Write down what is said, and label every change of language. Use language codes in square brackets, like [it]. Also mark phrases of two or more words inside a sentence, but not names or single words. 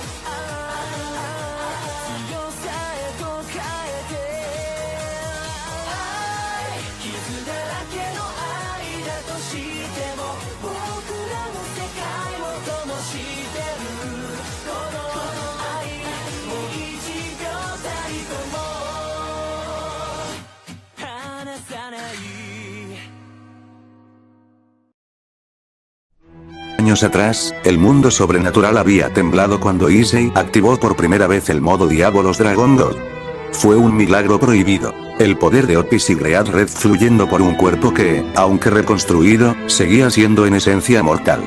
[ja] 強さへと変えて愛傷だらけの愛だとしても僕らの世界を灯してるこの愛もう1秒たりとも離さない [es] Años atrás, el mundo sobrenatural había temblado cuando Issei activó por primera vez el modo Diabolos Dragon God. Fue un milagro prohibido. El poder de Otis y Great Red fluyendo por un cuerpo que, aunque reconstruido, seguía siendo en esencia mortal.